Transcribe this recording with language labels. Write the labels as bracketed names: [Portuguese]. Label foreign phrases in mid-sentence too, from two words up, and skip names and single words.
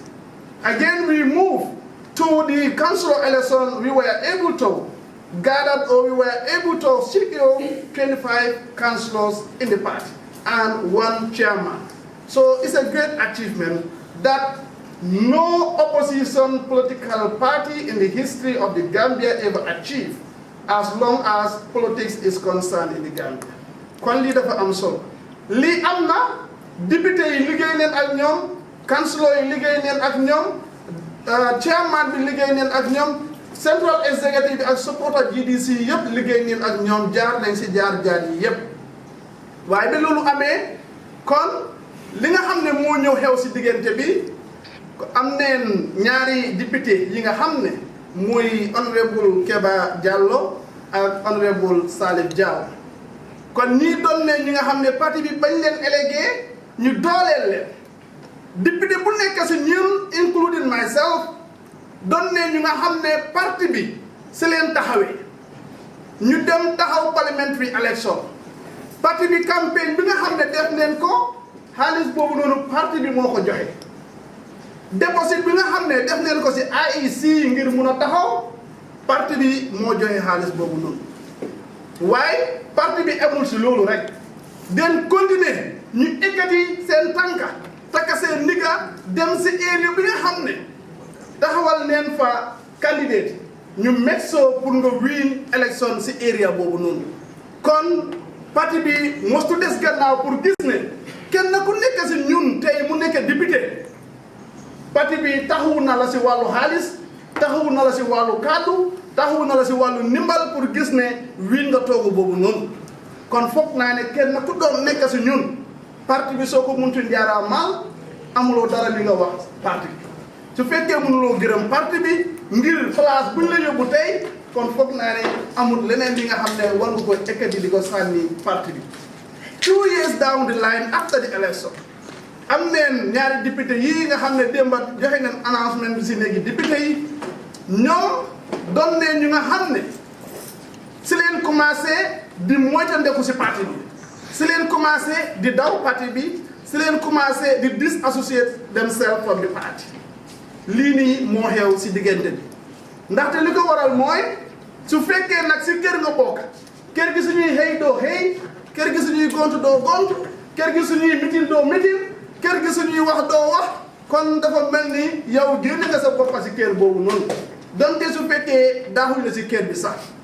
[English] Again, we moved to the council election, we were able to gather, or we were able to secure 25 councillors in the party and 1 chairman. So it's a great achievement that no opposition political party in the history of the Gambia ever achieved, as long as politics is concerned in the Gambia. [Wolof] Kon lii dafa am solo lii am na député yi liggéey neen ak ñoom, councilor yi liggéey neen ak ñoom, chairman bi liggéey neen ak ñoom, [English] central executive [Wolof] bi ak supporter G.D.C yëpp liggéey neen ak ñoom, jaar nañ si jaar yi yëpp. waaye ba loolu amee kon li nga xam ne moo ñëw xew si diggante bi am neen ñaari député yi nga xam ne muy honorable Keba Diallo ak honorable Salif Diaw. kon ñii doon ne ñi nga xam ne parti bi bañ leen élégué ñu dooleel leen député bu nekk si ñun [English] including myself [Wolof] doon ne ñu nga xam ne parti bi si leen taxawee ñu dem taxaw [English] parliamentary election [Wolof] parti bi campagne bi nga xam ne def neen ko xaalis boobu noonu parti bi moo ko joxe déposit bi nga xam ne def neen ko si IEC ngir mun a taxaw parti bi moo joxe xaalis boobu noonu waaye parti bi amul si loolu rek den continuer ñu ekkati seen tànka takka seen ndigga dem si area bi nga xam ne taxawal neen fa candidate ñu metso pour nga [English] win election [Wolof] si area boobu noonu kon parti bi mostu des gannaaw pour gis ne kenn ku nekk si ñun tey mu nekk député parti bi taxawu na la si wàllu xaalis taxawu na la si wàllu kàddu taxawu na la si wàllu ndimbal pour gis ne win nga toogu boobu noonu kon foog naa ne kenn ku doon nekk si ñun parti bi soo ko muntu njaaraa maal amuloo dara li nga wax parti bi su fekkee mënuloo gërëm parti bi ngir place buñ la yóbbu tey kon foog naa ne amul leneen li nga xam ne war nga ko ekkati di ko sànni parti bi [English] 2 years down the line after the election [Wolof] am neen ñaari député yii nga xam ne démba joxe neen announcement bi si léegi député yi ñoom doon ne ñu nga xam ne si leen commencé di moytandeku si parti bi si leen commencé di daw parti bi si leen commencé di [English] disassociate themselves from the party [Wolof] lii nii moo xew si diggante bi ndaxte li ko waral mooy su fekkee nag si kër nga bokk kër gi suñuy xëy doo xëy kër gi suñuy gont doo gont kër gi suñuy mitin doo mitin kër gi suñuy wax doo wax kon dafa mel ni yow génn nga sa boppa si kër boobu noonu donte su fekkee daaxuñ la si kër bi sax